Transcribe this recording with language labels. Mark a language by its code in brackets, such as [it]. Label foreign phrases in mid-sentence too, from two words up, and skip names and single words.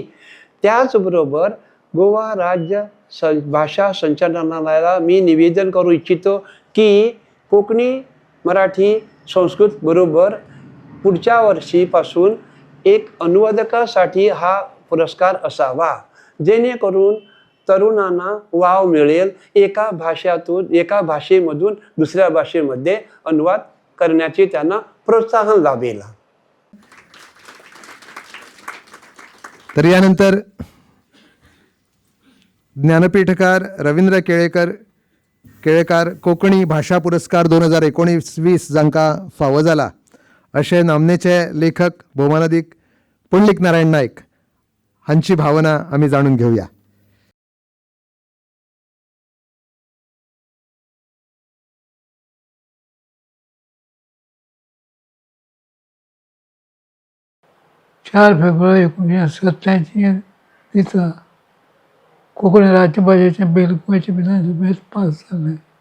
[mr] त्याचबरोबर गोवा राज्य भाषा संचालनालयाला मी निवेदन करू इच्छितो की कोकणी, मराठी, संस्कृत बरोबर पुढच्या वर्षीपासून एक अनुवादकासाठी हा पुरस्कार असावा, जेणेकरून तरुणांना वाव मिळेल. एका भाषेमधून दुसऱ्या भाषेमध्ये अनुवाद करण्याचे त्यांना प्रोत्साहन लाभेल. [kok] तर यानंतर ज्ञानपीठकार रवींद्र केळेकार कोकणी भाषा पुरस्कार 2019-20 जांकां फावो जाला अशे नामनेचे लेखक भौमानाधिक पुंडलीक नारायण नायक हांची भावना आमी जाणून घेवया. फेब्रुवारी 1987 दिसा कोंकणी राज्य भाशेचें बील गोंयचे विधानसभेत पास जालें.